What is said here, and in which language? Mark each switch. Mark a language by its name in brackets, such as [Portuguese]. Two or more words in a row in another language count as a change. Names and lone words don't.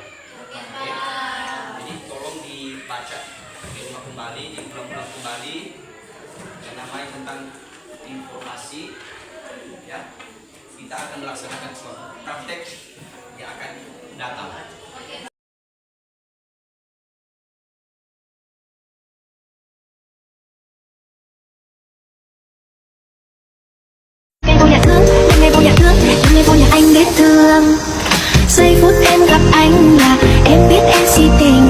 [Indonesian] Oke, Oke. Pak. Jadi tolong dibaca di rumah kembali, diulang-ulang kembali yang namanya tentang informasi. Ya, kita akan melaksanakan suatu praktek yang akan datang. Oke, Pak. [Vietnamese] Ngày vô nhà thương, những ngày vô nhà thương, những ngày vô nhà anh biết thương. Giây phút em gặp anh là em biết em si tình.